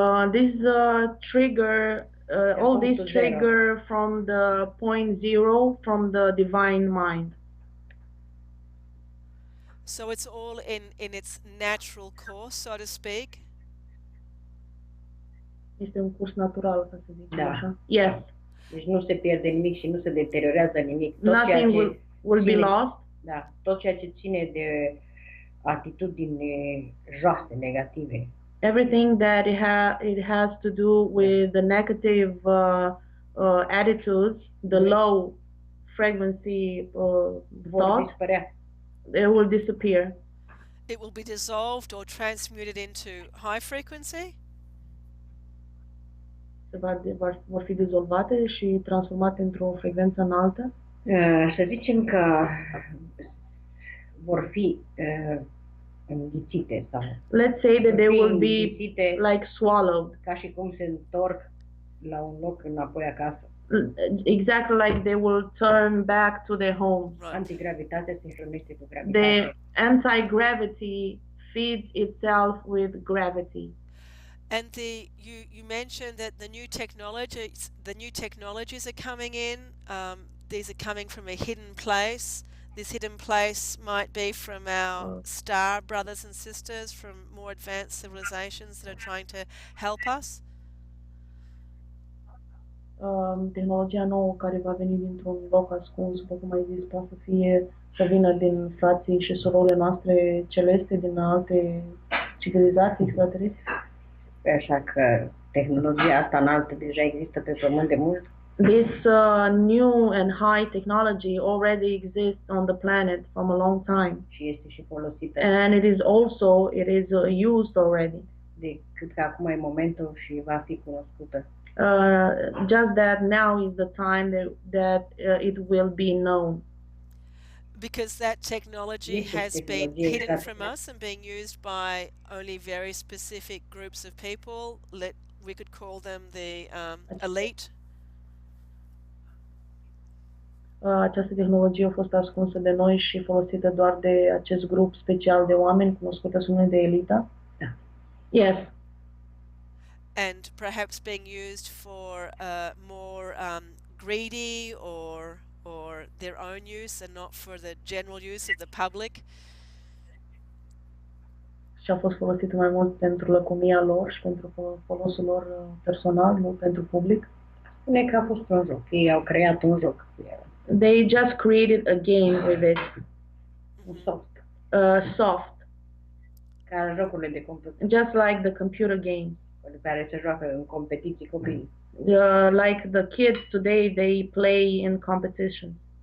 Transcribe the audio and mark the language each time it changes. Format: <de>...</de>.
<en>This trigger, all these trigger from the point zero, from the divine mind. So it's all in its natural course, so to speak?</en> <ro>Este un curs natural, ca să zicem Da. așa. Yes. Deci nu se pierde nimic și nu se deteriorează nimic.</ro> <en>Nothing will be lost.</en> <ro>Da, tot ceea ce ține de atitudini joase, negative.</ro> <en>Everything that it has to do with the negative attitudes, the low frequency</en> <ro>Vor dispărea.</ro> <en>it will disappear. It will be dissolved or transmuted into high frequency?</en> <ro>Vor fi dizolvate și transformate într-o frecvență înaltă? Să zicem că vor fi înghițite sau</ro> <en>let's say that they will be like swallowed,</en> <ro>ca și cum se întorc la un loc înapoi acasă.</ro> <en>Exactly like they will turn back to their home.</en> <ro>Antigravitatea se hrănește cu gravitatea.</ro> <en>The anti-gravity feeds itself with gravity. And you mentioned that the new technologies are coming in. These are coming from a hidden place. This hidden place might be from our star brothers and sisters from more advanced civilizations that are trying to help us.</en> <ro>Tehnologia nouă care va veni dintr-un loc ascuns, după cum ai zis, poate să vină din frații și surorile noastre celeste, din alte civilizații extraterestre. Așa că tehnologia asta înaltă deja există pe Pământ de mult.</ro> <en>This new and high technology already exists on the planet from a long time.</en> <ro>Și este și folosită.</ro> <en>And it is used already.</en> <ro>Decât că acum e momentul și va fi cunoscută.</ro> <en>Just that now is the time that it will be known. Because that technology has been hidden from us and being used by only very specific groups of people. We could call them the elite.</en> <ro>Această tehnologie a fost ascunsă de noi și folosită doar de acest grup special de oameni cunoscută sub numele de elită. Da.</ro> <en>Yes. And perhaps being used for more greedy or their own use and not for the general use of the public.</en> <ro>Și a fost folosită mai mult pentru lăcomia lor și pentru folosul lor personal, nu pentru public. Spune că a fost un joc. Ei au creat un joc.</ro> <en>They just created a game with it. Soft. Soft.</en> <ro>Ca jocurile de computer.</ro> <en>Just like the computer game.</en> <ro>Pe care se joacă în competiții copiii.</ro> <en>Like the kids today, they play in competition.</en>